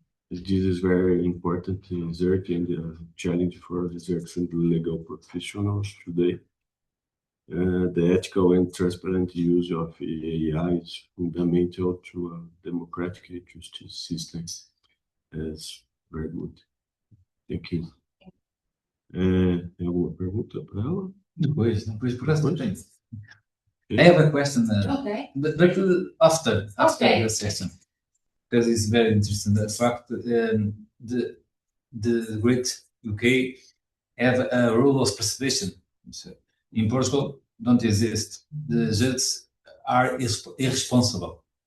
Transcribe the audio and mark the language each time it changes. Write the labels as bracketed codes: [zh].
[en] This is very important research and challenge for research and legal professionals today. The ethical and transparent use of AI is fundamental to a democratic justice system. It's very good. Thank you. [pt] Tem alguma pergunta para ela? Depois por essa não tem. [en] I have a question, but after the session, because it's very interesting. The fact the Great UK have a rule of preservation. In Portugal, don't exist. The judges are irresponsible.